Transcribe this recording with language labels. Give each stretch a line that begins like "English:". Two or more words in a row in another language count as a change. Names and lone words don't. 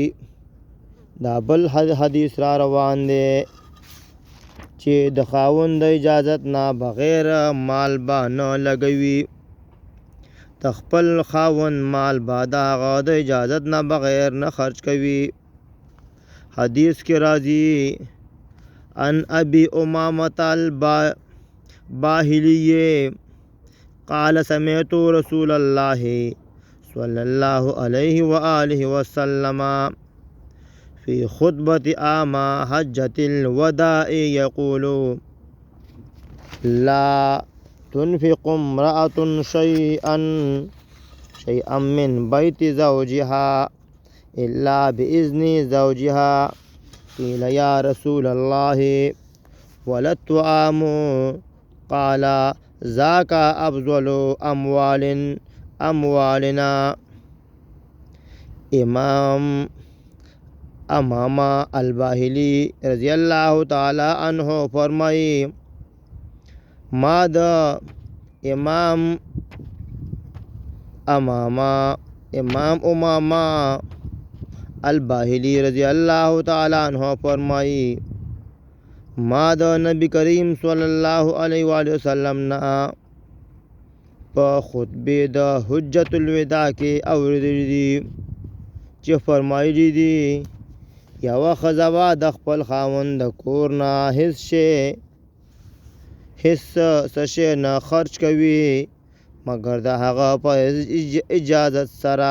Pashto: دا بل حدیث را روان دی چې د خاوند د اجازت نه بغیر مال به نه لګوي. د خپل خاوند مال به د هغه د اجازت نه بغیر نه خرج کوي. حدیث کې راځي:
Arabic: ان ابي امامة الباهلي قال: سمعت رسول الله صلى الله عليه وآله وسلم في خطبة عام حجة الوداع يقول: لا تنفق امرأة شيئا من بيت زوجها إلا بإذن زوجها. قيل: يا رسول الله ولا الطعام؟ قال: ذاك أفضل أموالنا.
Pashto: امام الباهلی
Arabic: رضی اللہ تعالی عنہ
Pashto: فرمائی: ما د امام امامہ الباهلی
Arabic: رضی اللہ تعالی عنہ
Pashto: فرمائی: ما د نبی کریم
Arabic: صلی الله علیه و آله وسلم
Pashto: نه په خطبې د حجت الوداع کې اورېدلي دي چې فرمایلي دي یوه ښځه به د خپل خاوند د کور نه هېڅ څه شی نه خرج کوي مګر د هغه په اجازت سره.